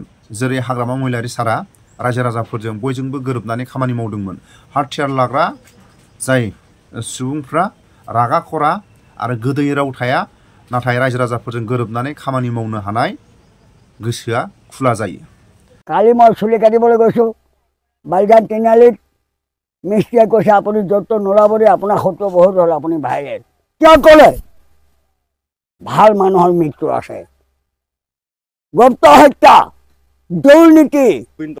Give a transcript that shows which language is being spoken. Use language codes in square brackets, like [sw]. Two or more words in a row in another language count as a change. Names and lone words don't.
[brx] जेरै हाग्रामा महिलारि सारा रायजो राजाफोरजों बयजोंबो गोरोबनानै खामानि मावदोंमोन। हाथियार लाग्रा जाय सुबुंफ्रा रागा खरा आरो गोदै राव थाया, नाथाय रायजो राजाफोरजों गोरोबनानै खामानि मावनो हानाय गोसोआ खुला जायो। [as] কালি মই চুলি কাটিবলৈ গৈছোঁ, বালিজান তিনিআলিত মিস্ত্ৰীয়ে কৈছে আপুনি য'ত নোলাবৰি আপোনাৰ শত্ৰু বহুত হ'ল, আপুনি ভাইৰেল। কিয় ক'লে? ভাল মানুহৰ মৃত্যু আছে, গুপ্ত হত্যা, দুৰ্নীতি।